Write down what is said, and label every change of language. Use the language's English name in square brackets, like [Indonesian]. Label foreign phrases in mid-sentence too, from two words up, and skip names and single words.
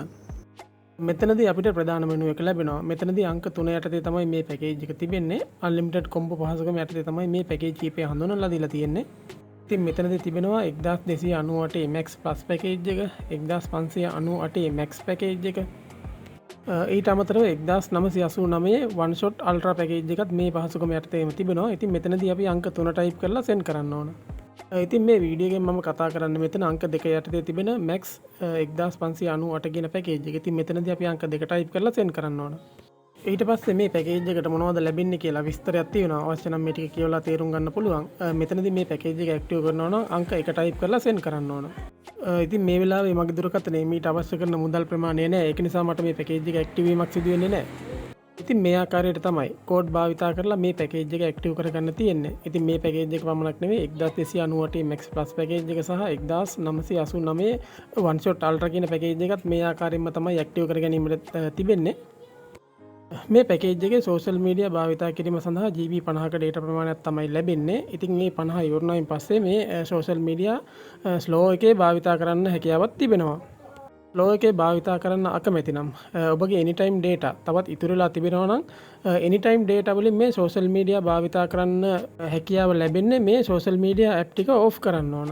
[Sinhala] මෙතනදී අපිට ප්‍රධාන මෙනුව එක ලැබෙනවා. මෙතනදී අංක 3 යටතේ තමයි මේ පැකේජ් එක තිබෙන්නේ. [English] unlimited combo [Sinhala] පහසුකම යටතේ තමයි මේ පැකේජ් කීපය හඳුන්වලා දීලා තියෙන්නේ. ඉතින් මෙතනදී තිබෙනවා 1298 Max Plus පැකේජ් එක, 1598 Max පැකේජ් එක. ඊට අමතරව 1989 one shot ultra පැකේජ් එකත් මේ පහසුකම යටතේම තිබෙනවා. ඉතින් මෙතනදී අපි අංක 3 ටයිප් කරලා සෙන්ඩ් කරන්න ඕන. ඉතින් මේ වීඩියෝගෙන් මම කතා කරන්න මෙතන අංක 2 යටතේ තිබෙන Max 1598 කියන පැකේජ් එක. ඉතින් මෙතනදී අපි අංක 2 ටයිප් කරලා සෙන්ඩ් කරන්න ඕන. ඊට පස්සේ මේ පැකේජ් එකට මොනවද ලැබෙන්නේ කියලා විස්තරයක් තියෙනවා. අවශ්‍ය නම් මේ ටික කියවලා තේරුම් ගන්න පුළුවන්. මෙතනදී මේ පැකේජ් එක ඇක්ටිව් කරනවා නම් අංක 1 ටයිප් කරලා සෙන්ඩ් කරන්න ඕන. ඉතින් මේ වෙලාවේ මගේ දුරකථනයේ මීට අවශ්‍ය කරන මුදල් ප්‍රමාණය නැහැ. ඒක නිසා මට මේ පැකේජ් එක ඇක්ටිව් වීමක් සිදු වෙන්නේ නැහැ. ඉතින් මේ ආකාරයට තමයි කෝඩ් භාවිතා කරලා මේ පැකේජ් එක ඇක්ටිව් කරගන්න තියෙන්නේ. ඉතින් මේ පැකේජ් එක පමණක් නෙවෙයි 1298 Max Plus පැකේජ් එක සහ 1989 one shot ultra කියන පැකේජ් එකත් මේ ආකාරයෙන්ම තමයි ඇක්ටිව් කර ගැනීමට තිබෙන්නේ. මේ පැකේජ් එකේ [English] social media [Sinhala] භාවිතා කිරීම සඳහා GB 50ක ඩේටා ප්‍රමාණයක් තමයි ලැබෙන්නේ. ඉතින් මේ 50 ඉවරනායින් පස්සේ මේ [English] social media [Sinhala] ස්ලෝ එකේ භාවිතා කරන්න හැකියාවක් තිබෙනවා. ස්ලෝ එකේ භාවිතා කරන්න අකමැති නම් ඔබගේ [English] anytime data [Sinhala] තවත් ඉතුරු වෙලා තිබෙනවා නම් [English] anytime data [Sinhala] වලින් මේ [English] social media [Sinhala] භාවිතා කරන්න හැකියාව ලැබෙන්නේ මේ [English] social media app [Sinhala] ටික off කරන්න ඕන.